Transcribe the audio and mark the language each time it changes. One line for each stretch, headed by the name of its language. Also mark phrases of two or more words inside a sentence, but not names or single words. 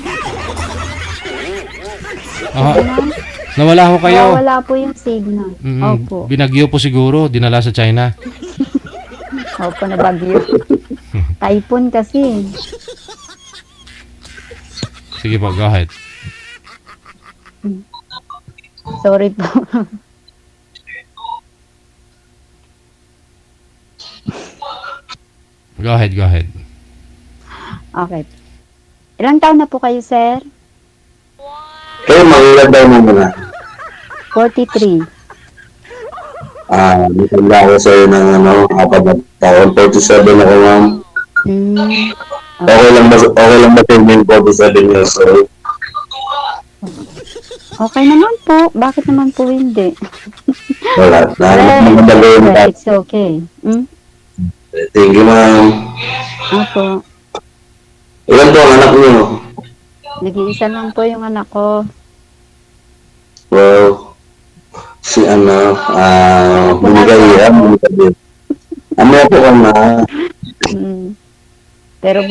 Filipino: Nawala ho kayo. Wala po yung signal. Opo. Binagyo po siguro, dinala sa China. Opo, nabagyo. Typhoon kasi. Sige po,
English: go ahead.
Filipino: Sorry po.
English: Go ahead, go ahead. Okay.
Filipino: Ilang taon na po kayo, sir? Kayo, mag-ilan daw mo muna. 43. Matanda ako sa'yo ng 4 na taon. 47 ako, ma'am. Okay lang ba yung 47
English: years old?
Filipino: Okay naman po. Bakit naman po hindi? Wala.
English: It's okay. Thank you, ma'am.
Filipino: Opo. Ilan po ang anak niyo? Nag-iisa lang po yung anak ko. Wow. Si binigay yan. Ano po ka na? Pero po,